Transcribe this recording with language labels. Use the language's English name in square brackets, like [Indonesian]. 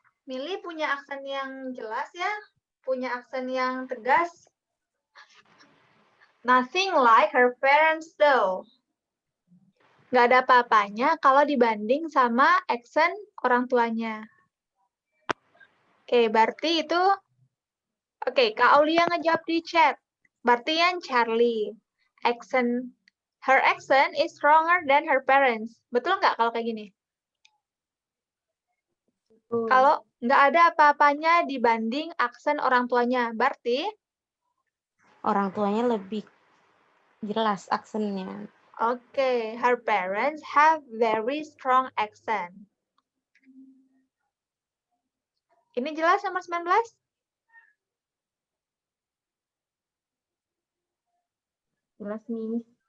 [Indonesian] Millie punya aksen yang jelas ya, punya aksen yang tegas. [English] Nothing like her parents though. [Indonesian] Nggak ada apa-apanya kalau dibanding sama aksen orang tuanya. Oke, berarti itu, oke, Kak Aulia ngejawab di chat. Berarti yang Charlie. [English] Her accent is stronger than her parents. [Indonesian] Betul nggak kalau kayak gini? Kalau nggak ada apa-apanya dibanding aksen orang tuanya, berarti Orang tuanya lebih jelas aksennya. [English] oke, her parents have very strong accent. [Indonesian] Ini jelas nomor 19? Jelas, Miss.